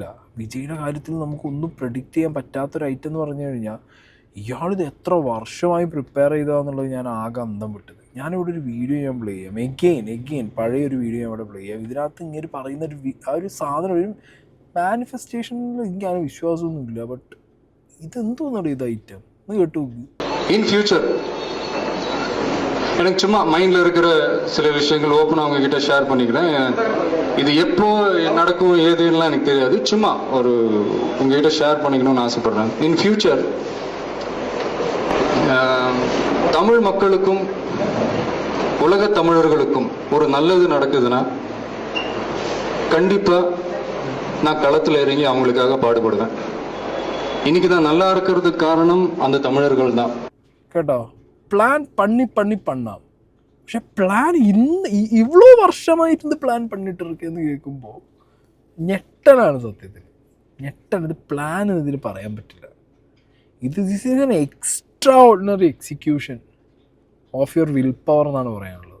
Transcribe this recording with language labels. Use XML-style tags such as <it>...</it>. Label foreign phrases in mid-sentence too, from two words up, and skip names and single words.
<ml>വിജയുടെ കാര്യത്തിൽ നമുക്കൊന്നും പ്രെഡിക്റ്റ് ചെയ്യാൻ പറ്റാത്തൊരു ഐറ്റം എന്ന് പറഞ്ഞു കഴിഞ്ഞാൽ ഇയാളിത് എത്ര വർഷമായി പ്രിപ്പയർ ചെയ്തതാന്നുള്ളത് ഞാൻ ആകെ അന്തം വിട്ടത്. ഞാനിവിടെ ഒരു വീഡിയോ ഞാൻ പ്ലേ ചെയ്യാം, എഗെയിൻ പഴയൊരു വീഡിയോ ഞാൻ ഇവിടെ പ്ലേ ചെയ്യാം. ഇതിനകത്ത് ഇങ്ങനെ പറയുന്ന ആ ഒരു സാധനം, ഒരു മാനിഫെസ്റ്റേഷനിൽ എനിക്കങ്ങനെ വിശ്വാസമൊന്നുമില്ല. ബട്ട് ഇതെന്തോന്നാണ് ഇത് ഐറ്റം ഒന്ന് കേട്ടു നോക്കി.</ml> <en>in future</en> <ta>எனக்கு சும்மா மைண்டில் இருக்கிற சில விஷயங்கள் ஓப்பனாக அவங்கக்கிட்ட ஷேர் பண்ணிக்கிறேன். இது எப்போ நடக்கும் ஏதுன்னெலாம் எனக்கு தெரியாது. சும்மா ஒரு உங்ககிட்ட ஷேர் பண்ணிக்கணும்னு ஆசைப்பட்றேன்.</ta> <en>in future</en> <ta>தமிழ் மக்களுக்கும் உலக தமிழர்களுக்கும் ஒரு நல்லது நடக்குதுன்னா கண்டிப்பாக நான் களத்தில் இறங்கி அவங்களுக்காக பாடுபடுவேன். இன்னைக்கு தான் நல்லா இருக்கிறதுக்கு காரணம் அந்த தமிழர்கள் தான்.</ta> <ml>കേട്ടോ,</ml> <ta>பிளான் பண்ணாம்.</ta> <ml>പക്ഷെ പ്ലാൻ ഇவ்வளோ വർഷമായിട്ട് പ്ലാൻ പണിട്ടിരിക്കുന്നു കേൾക്കുമ്പോൾ ഞെട്ടലാണ് സത്യത്തിൽ. ഇത് പ്ലാൻ ഇതിൽ പറയാൻ പറ്റില്ല.</ml> <en>this is an extra ordinary execution of your will power</en> <ml>എന്നാണ് പറയാനുള്ളത്.</ml>